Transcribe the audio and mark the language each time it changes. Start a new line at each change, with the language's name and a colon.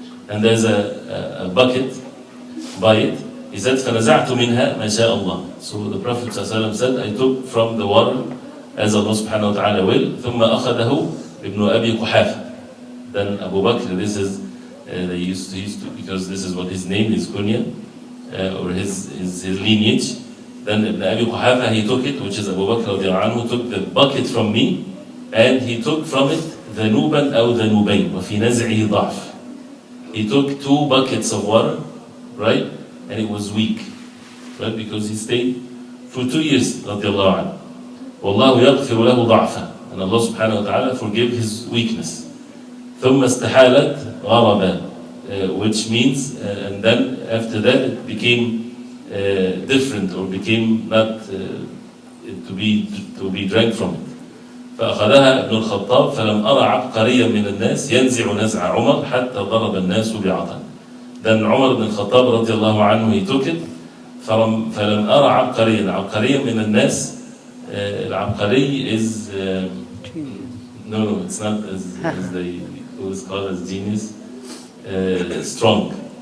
English: And there's a bucket by it. He said,
Arabic: فَنَزَعْتُ مِنْهَا مَا شَاءَ اللَّهُ.
English: So the Prophet ﷺ said, I took from the water as Allah subhanahu wa ta'ala will.
Arabic: ثُمَّ أَخَذَهُ ابْنُ أَبِي قُحَافَةَ.
English: Then Abu Bakr, this is, they used to, because this is what his name is, kunya, or his lineage. Then Ibn Abi Quhafa, he took it, which is Abu Bakr radiallahu anhu, took the bucket from me, and he took from it
Arabic: ذنوبا أو ذنوبين وفي نزعه ضعف.
English: He took 2 buckets of water, right? And it was weak, right? Because he stayed for 2 years, radiallahu anhu.
Arabic: وَاللَّهُ يَغْفِرُ لَهُ ضَعْفًا.
English: And Allah subhanahu wa ta'ala forgive his weakness.
Arabic: ثُمَّ استحالت غربا,
English: which means, and then after that it became different, or became not to be drank from it.
Arabic: فأخذها ابن الخطاب فلم أرى عبقريا من الناس ينزع نزع عمر حتى ضرب الناس بعطا.
English: Then Umar ibn al-Khattab radiallahu anhu, he took it.
Arabic: فلم أرى عبقريا من الناس.
English: العبقري is no, it's not as they always call as genius. Strong.